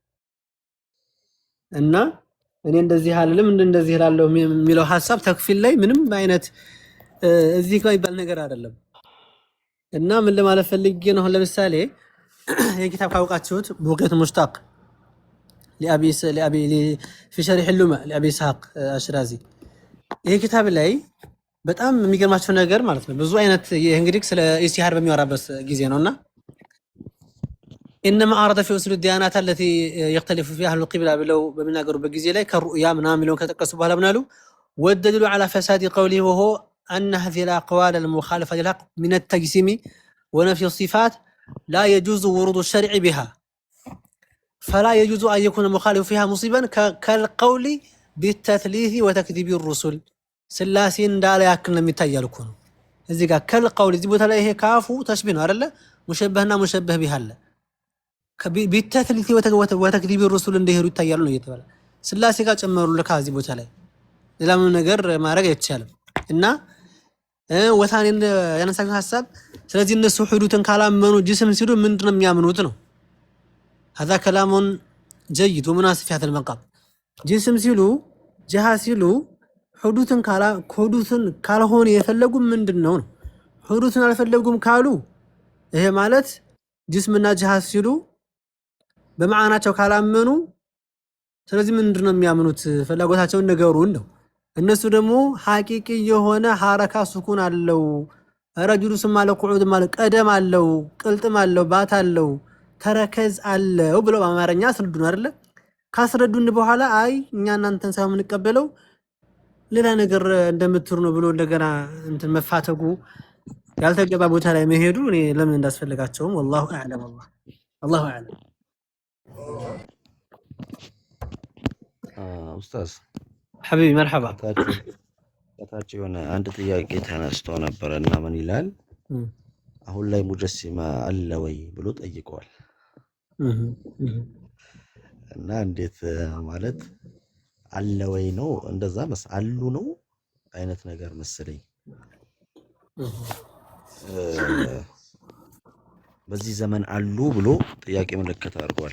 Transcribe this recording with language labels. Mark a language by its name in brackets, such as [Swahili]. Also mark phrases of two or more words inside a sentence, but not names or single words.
[Amharic] እና እኔ እንደዚህ አልልም እንደዚህ እላለሁ የሚለው ሐሳብ ተክፊል ላይ ምንም አይነት እዚህ ጋር ይባል ነገር አይደለም። እና ምን ለማለት ፈልጌ ነው? ለምሳሌ የኪታብ ካውቃችሁት ቡቂየቱል ሙሽታቅ ለአቢ [Arabic] في شرح اللمع [Amharic] ለአቢ ኢስሐቅ አሽራዚ ይሄ ኪታብ ላይ በጣም የሚገርማቸው ነገር ማለት ነው ብዙ አይነት እንግዲህ ስለ ኢስቲሃር በሚያወራበት ጊዜ ነውና [Arabic] انما اراد في اصول الديانات التي يختلف فيها اهل القبلة [Amharic] ብለው በሚናገሩበት ጊዜ ላይ ከሩያ ምናምን የሚለውን ከተቀሱ በኋላ ምናሉ [Arabic] والدليل على فساد قوله وهو ان هذه الاقوال المخالفه للحق من التجسيم ونفي الصفات لا يجوز ورود الشرع بها فلا يجوز ان يكون المخالف فيها مصيبا كالقول بالتثليث وتكذيب الرسل [Amharic] ስላሴ እንዳለ ያክል ነው የሚታያል እኮ ነው እዚህ ጋር ከልቀውል እዚህ ቦታ ላይ ይሄ ካፉ ተሽቢህ ነው አይደለ? ሙሸበህና ሙሸበህ ቢህ አለ [Arabic] بالتثليث وتكذيب الرسل [Amharic] እንደሄዱ ይታያሉ ነው እየተባለ ስላሴ ጋር ጨመሩልካ እዚህ ቦታ ላይ ሌላ ምን ነገር ማድረግ አይቻልም። እና ወታኔን ያነሳው ሐሳብ ስለዚህ እነሱ ሁዱትን ካላመኑ ጅስም ሲሉ ምንድነው የሚያምኑት ነው? [Arabic] هذا كلام جيد ومناسب في هذا المقام። [Amharic] ጅስም ሲሉ ጀሃ ሲሉ ሁዱትን ካልሆነ የፈለጉ ምንድነው ነው? ሁዱትን አልፈለጉም ካሉ ይሄ ማለት ጅስምና ጀሃዝ ሲሉ በማዕናቸው ካላመኑ ስለዚህ ምንድነው የሚያምኑት? ፍላጎታቸውን ነገሩን ነው። እነሱ ደግሞ ሐቂቂ የሆነ [Arabic] حركة سكون [Amharic] አለው ረጁሉ ስማለ ቁዑድ ማለት ቀደም አለው ቅልጥም አለው ባት አለው ተረከዝ አለው ብለው በአማርኛ አስረዱን አይደለ? ካስረዱን በኋላ አይ እኛ እናንተን ሳይሆን የምንቀበለው ሌላ ነገር እንደምትሩ ነው ብሎ እንደገና እንትን መፋተጉ ያልተገባ ቦታ ላይ መሄዱ እኔ ለምን እንዳስፈልጋቸው [Arabic] والله اعلم الله اعلم [Amharic] ኡስታዝ [Arabic] حبيبي مرحبا. [Amharic] ከታች የሆነ አንድ ጥያቄ ተነስቶ ነበረ እና ምን ይላል አሁን ላይ ሙጀሲማ አለ ወይ ብሎ ጠይቀዋል። እና እንዴት ማለት አለ ወይ ነው እንደዛ አሉ ነው አይነት ነገር መሰለኝ። በዚህ ዘመን አሉ ብሎ ጥያቄ ምልክት አድርጓል።